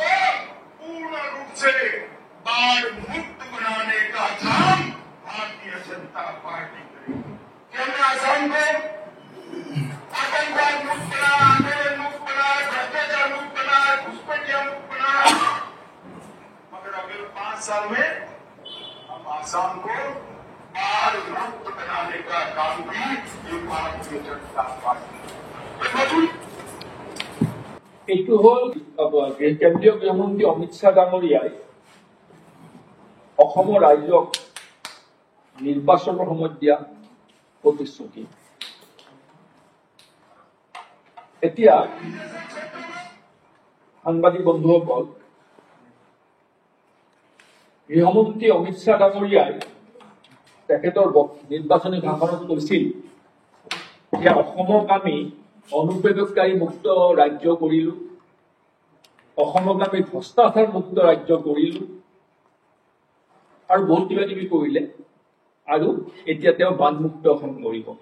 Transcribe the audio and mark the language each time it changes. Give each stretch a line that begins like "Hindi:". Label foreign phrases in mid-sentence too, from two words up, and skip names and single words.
Hindi: पूर्ण रूप से बाढ़ मुक्त बनाने का काम भारतीय जनता पार्टी करेगी कि हमने आसाम को आतंकवाद मुक्त बना आंदोलन मुक्त बना भ्रष्टाचार मुक्त बना घुसपैठिया मुक्त बना मगर अगले 5 साल में हम आसाम को बाढ़ मुक्त बनाने का काम भी ये भारतीय जनता पार्टी
Assamese: এইটো হল কেন্দ্ৰীয় গৃহমন্ত্ৰী অমিত শ্বাহ ডাঙৰীয়াই অসমৰ ৰাইজক নিৰ্বাচনৰ সময়ত দিয়া প্ৰতিশ্ৰুতি এতিয়া সাংবাদিক বন্ধুসকল গৃহমন্ত্ৰী অমিত শ্বাহ ডাঙৰীয়াই তেখেতৰ নিৰ্বাচনী ভাষণত কৈছিল যে অসমক আমি অনুপ্ৰৱেশকাৰী মুক্ত ৰাজ্য কৰিলো অসমক আমি ভ্ৰষ্টাচাৰ মুক্ত ৰাজ্য কৰিলো আৰু বহুত কিবা কিবি কৰিলে আৰু এতিয়া তেওঁ বানমুক্ত অসম কৰিব